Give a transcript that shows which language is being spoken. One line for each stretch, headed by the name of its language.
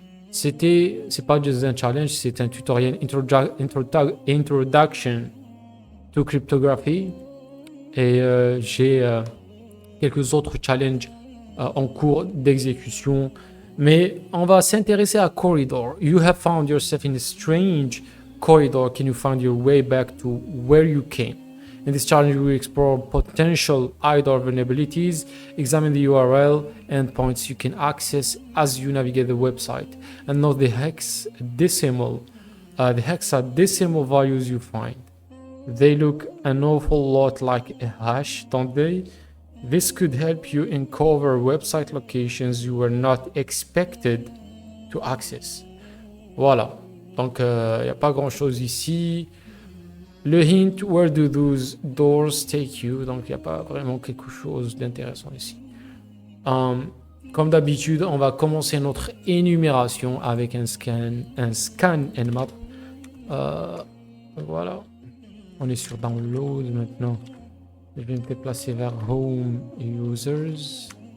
French: C'est pas juste un challenge, c'est un tutoriel Introduction to Cryptography. Et j'ai quelques autres challenges en cours d'exécution. Mais on va s'intéresser à Corridor.
English: You have found yourself in a strange corridor. Can you find your way back to where you came? In this challenge, we explore potential IDOR vulnerabilities, examine the URL endpoints you can access as you navigate the website, and note the hexadecimal values you find. They look an awful lot like a hash, don't they? This could help you uncover website locations you were not expected to access.
French: Voilà. Donc, il n'y a pas grand-chose ici.
English: Le hint, where do those doors take you?
French: Donc, il n'y a pas vraiment quelque chose d'intéressant ici. Comme d'habitude, on va commencer notre énumération avec un scan Nmap. Voilà. On est sur Download maintenant. Je vais me déplacer vers Home Users.